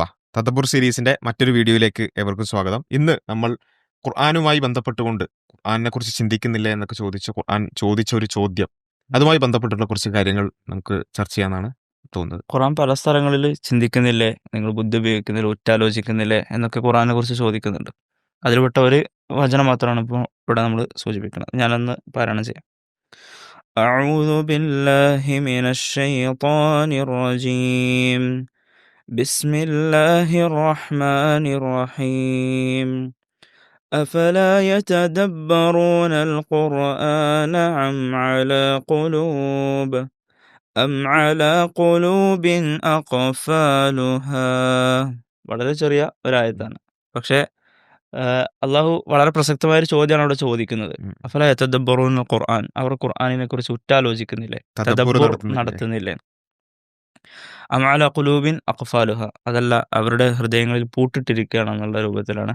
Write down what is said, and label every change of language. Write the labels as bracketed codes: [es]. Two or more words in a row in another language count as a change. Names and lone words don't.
[ml] തദബ്ബുർ സീരീസിന്റെ മറ്റൊരു വീഡിയോയിലേക്ക് ഏവർക്കും സ്വാഗതം. ഇന്ന് നമ്മൾ ഖുർആനുമായി ബന്ധപ്പെട്ടുകൊണ്ട് ഖുർആനിനെക്കുറിച്ച് ചിന്തിക്കുന്നില്ലേ എന്നൊക്കെ ഖുർആൻ ചോദിച്ച ഒരു ചോദ്യം, അതുമായി ബന്ധപ്പെട്ടുള്ള കുറച്ച് കാര്യങ്ങൾ നമുക്ക് ചർച്ച ചെയ്യാന്നാണ് തോന്നുന്നത്. ഖുർആൻ പല സ്ഥലങ്ങളിൽ ചിന്തിക്കുന്നില്ലേ, നിങ്ങൾ ബുദ്ധി ഉപയോഗിക്കുന്നില്ല, ഉറ്റാലോചിക്കുന്നില്ലേ എന്നൊക്കെ ഖുർആനെ കുറിച്ച് ചോദിക്കുന്നുണ്ട്. അതിൽപ്പെട്ട ഒരു വചനം മാത്രമാണ് ഇപ്പോൾ ഇവിടെ നമ്മൾ സൂചിപ്പിക്കുന്നത്. ഞാനൊന്ന് പാരായണം ചെയ്യാം. [ar] أعوذ بالله من الشيطان الرجيم بسم الله الرحمن الرحيم أفلا يتدبرون القرآن أم على قلوب أقفالها. [ml] വളരെ ചെറിയ ഒരായത്താണ്. പക്ഷേ അള്ളാഹു വളരെ പ്രസക്തമായ ഒരു ചോദ്യമാണ് അവിടെ ചോദിക്കുന്നത്. ഉം. [ar] أفلا يتدبرون القرآن, [ml] അവർ ഖുർആനിനെ കുറിച്ച് ഉറ്റാലോചിക്കുന്നില്ലേ, തദബ്ബുർ തദബ്ബുർ നടത്തുന്നില്ലേ? നടത്തുന്നില്ലേ. [ar] أم على قلوب أقفالها, [ml] അതല്ല അവരുടെ ഹൃദയങ്ങളിൽ പൂട്ടിട്ടിരിക്കുകയാണ് എന്നുള്ള രൂപത്തിലാണ്